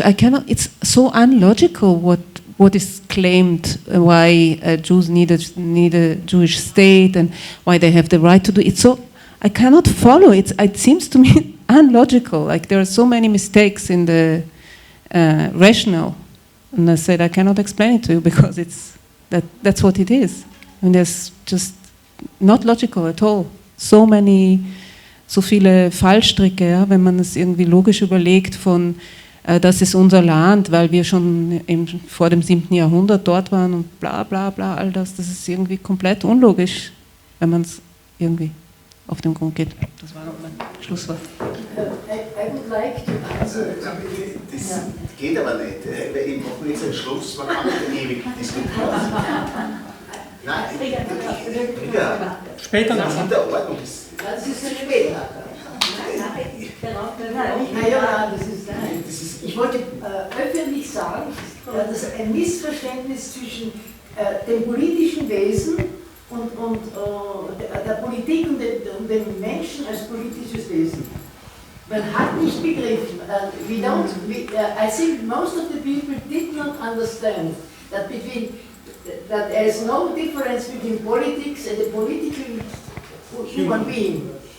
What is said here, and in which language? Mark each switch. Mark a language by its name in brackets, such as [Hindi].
[English] I cannot, it's so unlogical what is claimed, why Jews need a Jewish state and why they have the right to do it. So I cannot follow it. It seems to me unlogical. Like there are so many mistakes in the rationale. And I said, I cannot explain it to you because that's what it is. And there's just not logical at all. [German] So viele Fallstricke, ja, wenn man es irgendwie logisch überlegt von, das ist unser Land, weil wir schon vor dem 7. Jahrhundert dort waren und bla bla bla, all das ist irgendwie komplett unlogisch, wenn man es irgendwie auf den Grund geht. Das war noch mein Schlusswort. [English] I would like to answer. [German] Das geht aber nicht, weil ich mache jetzt einen Schluss, man kann nicht ewig diskutieren. Nein, später noch. Das ist in der Ordnung. Das ist später. Ich wollte öffentlich sagen, dass ein Missverständnis zwischen dem politischen Wesen und der Politik und dem Menschen als politisches Wesen. Man hat nicht begriffen. [English] I think most of the people did not understand that that there is no difference between politics and the political human being.